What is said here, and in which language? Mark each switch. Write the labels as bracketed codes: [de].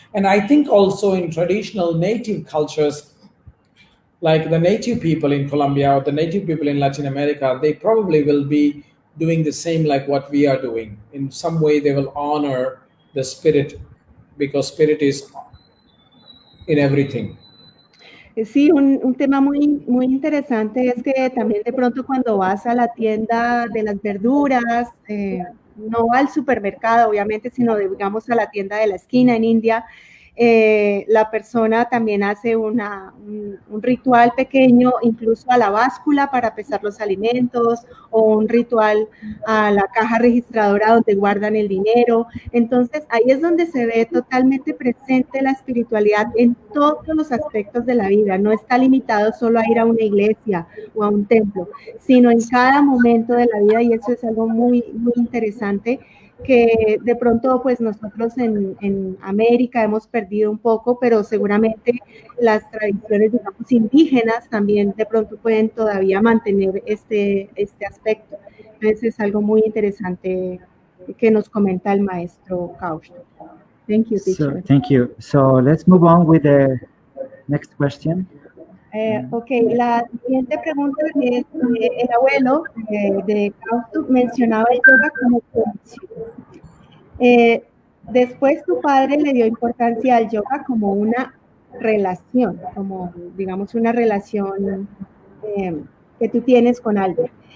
[en] And I think also in traditional native cultures, like the native people in Colombia or the native people in Latin America, they probably will be doing the same like what we are doing. In some way, they will honor the spirit, because spirit is in everything. [es] Sí, un tema muy, muy interesante es que también de pronto cuando vas a la tienda de las verduras, no al supermercado obviamente, sino digamos a la tienda de la esquina en India, la persona también hace un ritual pequeño, incluso a la báscula para pesar los alimentos, o un ritual a la caja registradora donde guardan el dinero. Entonces ahí es donde se ve totalmente presente la espiritualidad en todos los aspectos de la vida. No está limitado solo a ir a una iglesia o a un templo, sino en cada momento de la vida, y eso es algo muy, muy interesante, que de pronto pues nosotros en América hemos perdido un poco, pero seguramente las tradiciones, digamos, indígenas también de pronto pueden todavía mantener este aspecto. Entonces es algo muy interesante que nos comenta el maestro Kausthub. [en] Thank you, teacher. Thank you. So let's move on with the next question. [es] Ok, la siguiente pregunta es, el abuelo de Kausthub mencionaba el yoga como conexión. Después tu padre le dio importancia al yoga como una relación, como digamos una relación que tú tienes con alguien.